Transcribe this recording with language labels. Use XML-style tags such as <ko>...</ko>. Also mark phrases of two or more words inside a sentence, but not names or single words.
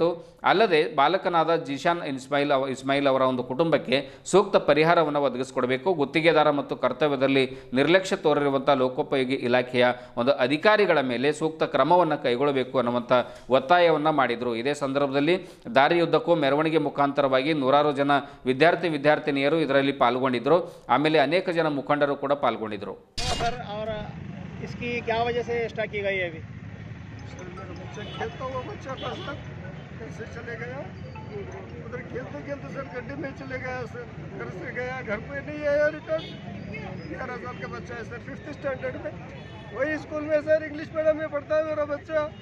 <kn>ಅಲ್ಲದೆ ಬಾಲಕನಾದ ಜಿಶಾನ್ ಇಸ್ಮಾಯಿಲ್ ಅವರ ಒಂದು ಕುಟುಂಬಕ್ಕೆ ಸೂಕ್ತ ಪರಿಹಾರವನ್ನು ಒದಗಿಸಿಕೊಡಬೇಕು, ಗುತ್ತಿಗೆದಾರ ಮತ್ತು ಕರ್ತವ್ಯದಲ್ಲಿ ನಿರ್ಲಕ್ಷ್ಯ ತೋರಿರುವಂಥ ಲೋಕೋಪಯೋಗಿ ಇಲಾಖೆಯ ಒಂದು ಅಧಿಕಾರಿಗಳ ಮೇಲೆ ಸೂಕ್ತ ಕ್ರಮವನ್ನು ಕೈಗೊಳ್ಳಬೇಕು ಅನ್ನುವಂಥ ಒತ್ತಾಯವನ್ನು ಮಾಡಿದರು. ಇದೇ ಸಂದರ್ಭದಲ್ಲಿ ದಾರಿಯುದ್ದಕ್ಕೂ ಮೆರವಣಿಗೆ ಮುಖಾಂತರವಾಗಿ ನೂರಾರು ಜನ ವಿದ್ಯಾರ್ಥಿನಿಯರು ಇದರಲ್ಲಿ ಪಾಲ್ಗೊಂಡಿದ್ದರು. ಆಮೇಲೆ ಅನೇಕ ಜನ ಮುಖಂಡರು ಕೂಡ ಪಾಲ್ಗೊಂಡಿದ್ದರು.</kn> <hi>इसकी क्या वजह से स्टार्ट की गई है अभी? बच्चा खेलता हुआ बच्चा था सर, कैसे चले गया उधर खेलते खेलते सर गड्ढे में चले गया सर, घर से गया घर पे नहीं आया रिटर्न। 11 साल का बच्चा है सर, 5th स्टैंडर्ड में वही स्कूल में सर</hi> <en>English medium</en> <hi>में पढ़ता है मेरा बच्चा।</hi>